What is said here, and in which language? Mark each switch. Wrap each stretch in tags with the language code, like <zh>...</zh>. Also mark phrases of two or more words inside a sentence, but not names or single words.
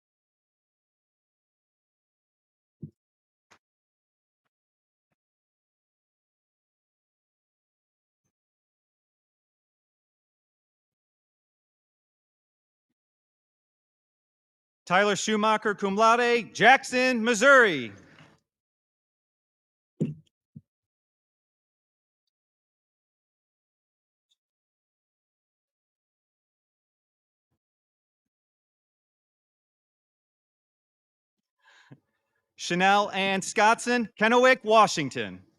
<en>Tyler Schumacher,</en> <la>cum laude,</la> <en>Jackson, Missouri. Chanel Ann Scottson, Kennewick, Washington.</en>